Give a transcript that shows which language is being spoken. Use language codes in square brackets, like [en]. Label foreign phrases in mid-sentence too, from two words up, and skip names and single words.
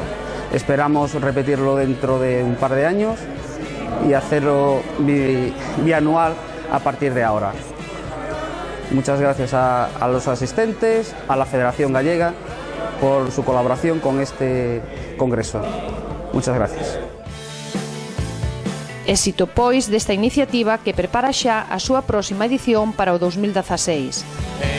[es] Esperamos repetirlo dentro de un par de años y hacerlo bianual a partir de ahora. Muchas gracias a los asistentes, a la Federación Gallega por su colaboración con este congreso. Muchas gracias. [gl] Éxito, pois, desta iniciativa que prepara xa a súa próxima edición para o 2016.